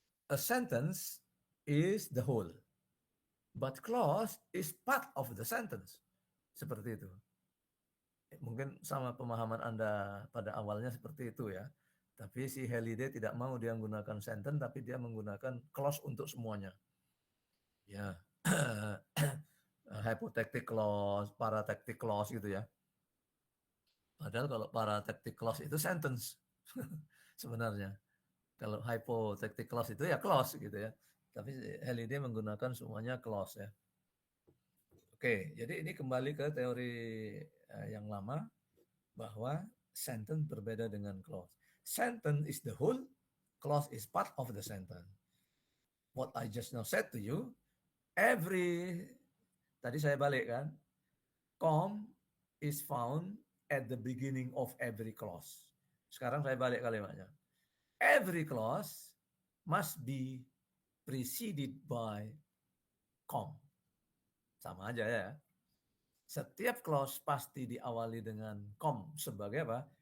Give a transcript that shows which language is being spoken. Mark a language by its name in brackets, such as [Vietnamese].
[English] A sentence is the whole, but clause is part of the sentence. [Indonesian] Seperti itu. Mungkin sama pemahaman Anda pada awalnya seperti itu ya. Tapi si Halliday tidak mau dia menggunakan sentence, tapi dia menggunakan clause untuk semuanya. Ya, hypothetical clause, paratectic clause gitu ya. Padahal kalau paratectic clause itu sentence sebenarnya. Kalau hypothetical clause itu ya clause gitu ya. Tapi Halliday menggunakan semuanya clause ya. Oke, jadi ini kembali ke teori yang lama bahwa sentence berbeda dengan clause. [English] Sentence is the whole, clause is part of the sentence. What I just now said to you, [Indonesian] tadi saya balik kan, [English] com is found at the beginning of every clause. [Indonesian] Sekarang saya balik kalimatnya. [English] Every clause must be preceded by com. [Indonesian] Sama aja ya. Setiap clause pasti diawali dengan com sebagai apa?